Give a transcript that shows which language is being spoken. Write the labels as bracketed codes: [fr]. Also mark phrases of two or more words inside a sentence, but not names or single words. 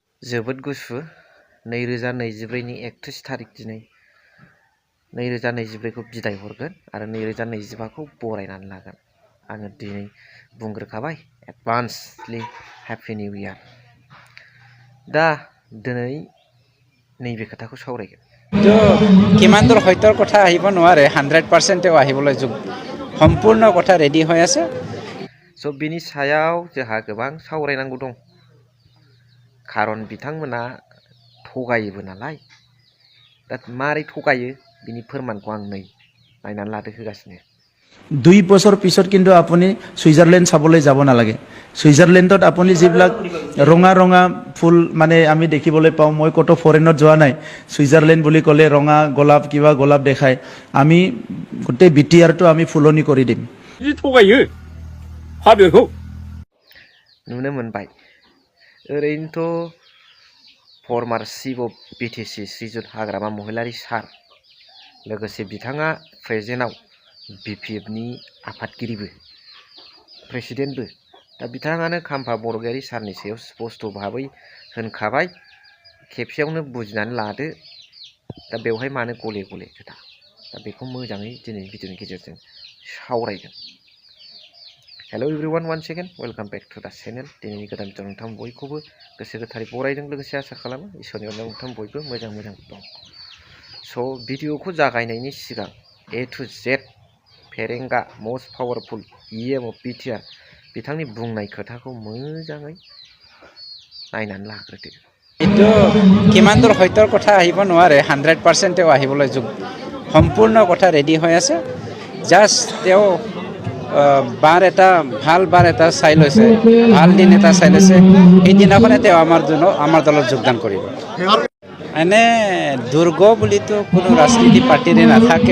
[brx] जोबोद गुसु 2024 नि 31 थारिख दिनै 2024 खौ बिदाय हरगोन आरो 2025 खौ बरायनानै लागोन। आङो दिनै बुंग्रोखाबाय [en] advancedly happy new year. [brx] दा दिनै नैबे खोथाखौ सावरायगोन। [as] কিমান দূৰ সত্যৰ কথা আহিব নোৱাৰে 100% আহিবলৈ সম্পূৰ্ণ কথা ৰেডি হৈ আছে। [brx] स' बिनि सायाव जोंहा गोबां सावरायनांगौ दं। खारन बिथांमोना थगायोबो नालाय। दा मारै थगायो बिनि फोरमानखौ आं नै नायनानै लादो होगासिनो। [as] 2 বছৰ পিছত কিন্তু আপুনি সুইজাৰলেণ্ড চাবলৈ যাব নালাগে। সুইজাৰলেণ্ডত আপুনি যিবিলাক ৰঙা ৰঙা ফুল মানে আমি দেখিবলৈ পাওঁ, মই কত ফৰেনত যোৱা নাই। সুইজাৰলেণ্ড বুলি ক'লে ৰঙা গোলাপ কিবা গোলাপ দেখায়। আমি গোটেই বিটিআৰটো আমি ফুলনি কৰি দিম। [brx] थगायो हाबेखौ नुनो मोनबाय। ओरैनोथ' [en] former chief of BTC [brx] श्रीजुत हाग्रामा महिलारी सार लोगोसे बिथाङा प्रेजेन्टआव बिपिएफनि आफादगिरिबो प्रेसिडेन्टबो। दा बिथाङानो खाम्फा बरगयारी सारनि सायाव स्पष्ट भाबै होनखाबाय। खेबसेयावनो बुजिनानै लादो। दा बेवहाय मानो गले गले खोथा। दा बेखौ मोजाङै दिनै भिडिअनि गेजेरजों सावरायगोन। [en] hello everyone one second welcome back to the channel. [brx] दिनैनि गोदान भिडिअ नोंथां बयखौबो गोसो गोथारै बरायदों लोगोसे आसा खालामो इसोरनि अननायाव नोंथां बयबो मोजां दं। स' भिडिअखौ जागायनायनि सिगां [en] A to Z [brx] फेरेंगा [en] most powerful EM of BTR [brx] बिथांनि बुंनाय खोथाखौ मोजाङै नायनानै लाग्रोदो। [as] এইটো কিমান দূৰ সত্যৰ কথা আহিব নোৱাৰে 100% আহিবলৈ সম্পূৰ্ণ কথা ৰেডি হৈ আছে। জাষ্ট তেওঁ বাৰ এটা ভাল বাৰ এটা চাই লৈছে, ভাল দিন এটা চাই লৈছে। সেইদিনাখনে তেওঁ আমাৰ দলত যোগদান কৰিব। এনে দুৰ্গ বুলিতো কোনো ৰাজনীতি পাৰ্টিৰে নাথাকে।